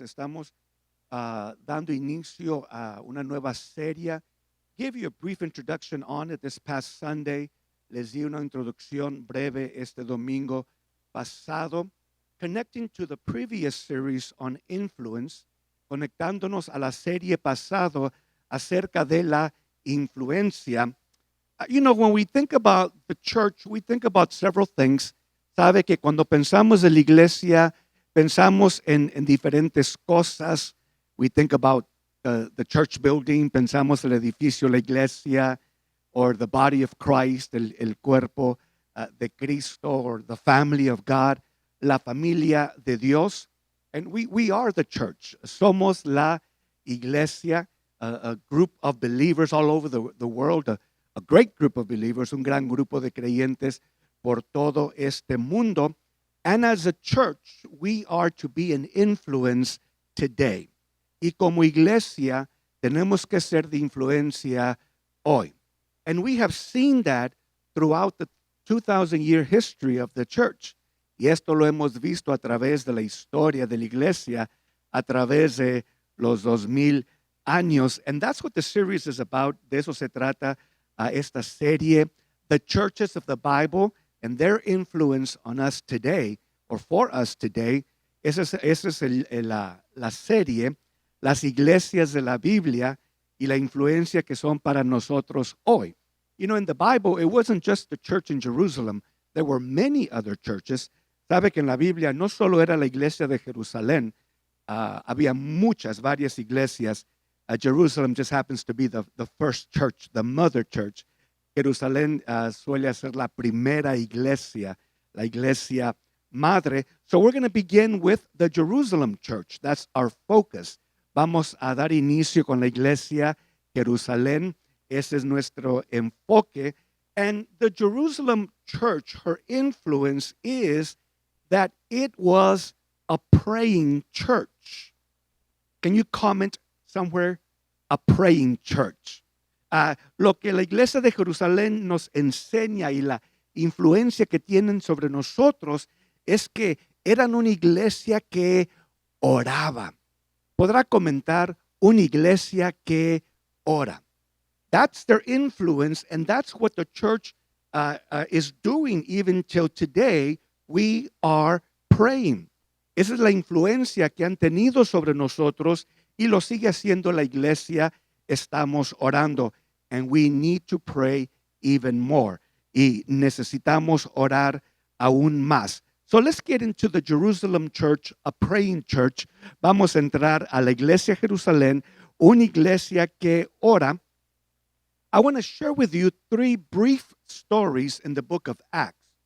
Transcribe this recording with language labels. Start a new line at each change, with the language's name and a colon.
Spanish: Estamos dando inicio a una nueva serie.
English: Give you a brief introduction on it this past Sunday.
Spanish: Les di una introducción breve este domingo pasado,
English: connecting to the previous series on influence,
Spanish: conectándonos a la serie pasado acerca de la influencia.
English: When we think about the church, we think about several things.
Spanish: Sabe que cuando pensamos en la iglesia, pensamos en diferentes cosas.
English: We think about the church building,
Spanish: pensamos el edificio, la iglesia,
English: or the body of Christ,
Spanish: el cuerpo de Cristo,
English: or the family of God,
Spanish: la familia de Dios.
English: And we are the church.
Spanish: Somos la iglesia,
English: a group of believers all over the world, a great group of believers,
Spanish: un gran grupo de creyentes por todo este mundo.
English: And as a church, we are to be an influence today.
Spanish: Y como iglesia, tenemos que ser de influencia hoy.
English: And we have seen that throughout the 2,000-year history of the church.
Spanish: Y esto lo hemos visto a través de la historia de la iglesia, a través de los 2,000 años.
English: And that's what the series is about.
Spanish: De eso se trata esta serie.
English: The churches of the Bible and their influence on us today, or for us today.
Spanish: Esa es la serie, las iglesias de la Biblia y la influencia que son para nosotros hoy.
English: In the Bible, it wasn't just the church in Jerusalem. There were many other churches.
Spanish: Sabe que en la Biblia no solo era la iglesia de Jerusalén, había varias iglesias.
English: Jerusalem just happens to be the first church, the mother church.
Spanish: Jerusalén suele ser la primera iglesia, la iglesia madre.
English: So we're going to begin with the Jerusalem church. That's our focus.
Spanish: Vamos a dar inicio con la iglesia Jerusalén. Ese es nuestro enfoque.
English: And the Jerusalem church, her influence is that it was a praying church. Can you comment somewhere? A praying church.
Spanish: Lo que la iglesia de Jerusalén nos enseña y la influencia que tienen sobre nosotros es que eran una iglesia que oraba. Podrá comentar una iglesia que ora.
English: That's their influence, and that's what the church is doing even till today. We are praying.
Spanish: Esa es la influencia que han tenido sobre nosotros y lo sigue haciendo la iglesia. Estamos orando,
English: and we need to pray even more.
Spanish: Y necesitamos orar aún más.
English: So let's get into the Jerusalem church, a praying church.
Spanish: Vamos a entrar a la iglesia Jerusalén, una iglesia que ora.
English: I want to share with you 3 brief stories in the book of Acts.